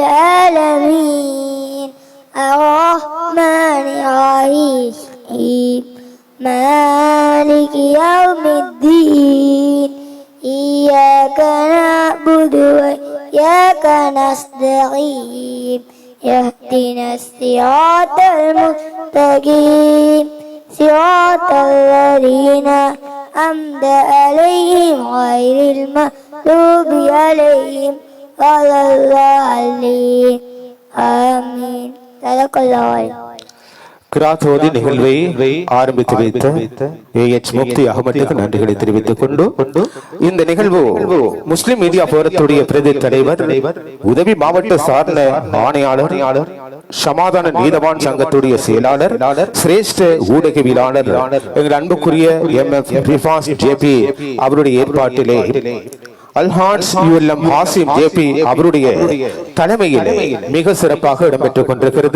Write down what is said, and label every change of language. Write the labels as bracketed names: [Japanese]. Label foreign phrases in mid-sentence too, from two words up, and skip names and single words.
[Arabic] العالمين الرحمن الرحيم مالك يوم الدين إياك نعبد وإياك نستعين اهدنا الصراط المستقيم صراط الذين أنعمت عليهم غير المغضوب عليهم ولا الضالين آمين. صدق الله. [Tamil] கிராத்தோதி நிகழ்வை ஆரம்பித்து வைத்த முஃப்தி அகமதுக்கு நன்றிகளை தெரிவித்துக் கொண்டு இந்த நிகழ்வு முஸ்லிம் மீடியா போரத்துடைய பிரதி தலைவர் உதவி மாவட்ட சார்ந்த ஆணையாளர் சமாதான நீதவான் சங்கத்துடைய செயலாளர் சிரேஷ்ட ஊடகவியலாளர் எங்கள் அன்புக்குரிய JP அவருடைய ஏற்பாட்டிலே அல்ஹாஜ் ULM ஹாசிம் JP அவருடைய தலைமையில் மிக சிறப்பாக இடம்பெற்றுக் கொண்டிருக்கிறது.